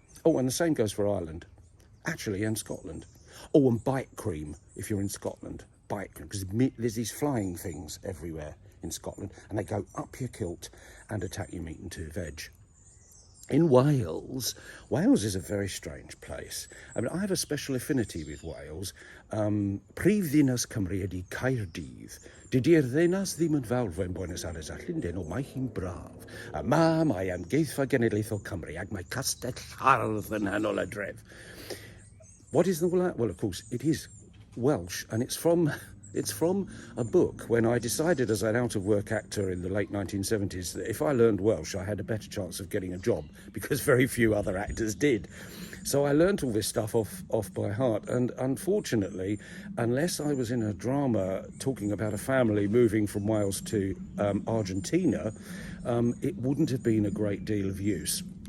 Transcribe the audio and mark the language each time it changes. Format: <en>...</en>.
<en>Oh, and the same goes for Ireland, actually, and Scotland. Oh, and bite cream if you're in Scotland. Bite cream, because there's these flying things everywhere in Scotland, and they go up your kilt and attack your meat and two veg. In Wales, Wales is a very strange place. I mean, I have a special affinity with Wales.</en> <cy>Prif ddinas Cymru ydi Caerdydd. Dydi'r ddinas ddim yn fawr fe'n Buenos Aires a Llundain, o mae hi'n braf. A mae amgueddfa genedlaethol Cymru ac mae castell hardd yn nghanol y dref.</cy> <en>What is all that? Well, of course, it is Welsh, and it's from a book when I decided as an out-of-work actor in the late 1970s that if I learned Welsh, I had a better chance of getting a job, because very few other actors did. So I learned all this stuff off by heart, and unfortunately, unless I was in a drama talking about a family moving from Wales to Argentina, it wouldn't have been a great deal of use.</en>